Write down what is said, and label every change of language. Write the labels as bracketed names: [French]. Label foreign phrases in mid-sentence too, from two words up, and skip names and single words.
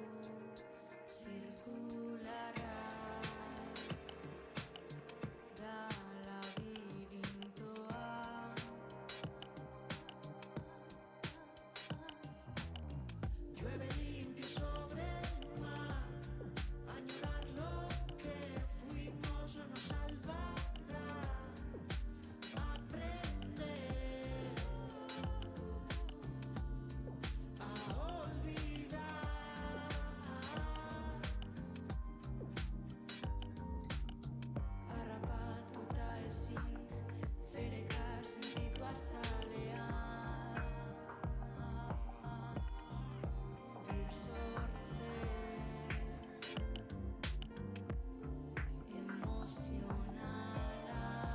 [Basque] zirkularra da labirintoa. [Spanish] Llueve limpio sobre el mar, añorar lo que fuimos no nos salvará. Aprender a olvidar. [Basque] Harrapatuta ezin fereka sentitu azalean. Bir sortze emozionala.